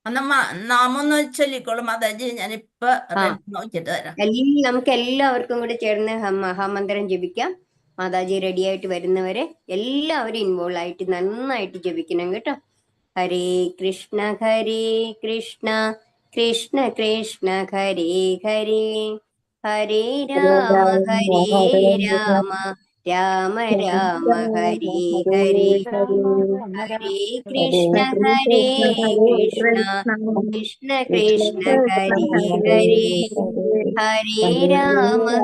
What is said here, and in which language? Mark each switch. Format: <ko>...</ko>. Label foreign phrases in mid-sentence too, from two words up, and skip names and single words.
<ml>എന്നാ നാമം ഒന്ന് ചൊല്ലിക്കോളും മാതാജി, ഞാനിപ്പൊ ആ നോക്കിയിട്ട് തരാം. നമുക്ക് എല്ലാവർക്കും കൂടി ചേർന്ന് മഹാമന്ത്രം ജപിക്കാം. മാതാജി റെഡി ആയിട്ട് വരുന്നവരെ എല്ലാവരും ഇൻവോൾവ് ആയിട്ട് നന്നായിട്ട് ജപിക്കണം കേട്ടോ.</ml> <sa>ഹരേ കൃഷ്ണ കൃഷ്ണ കൃഷ്ണ ഹരേ ഹരേ, ഹരേ രാമ രാമ രാമ രാമ ഹരേ ഹരേ, ഹരേ കൃഷ്ണ കൃഷ്ണ കൃഷ്ണ ഹരേ ഹരേ, ഹരേ രാമ</sa>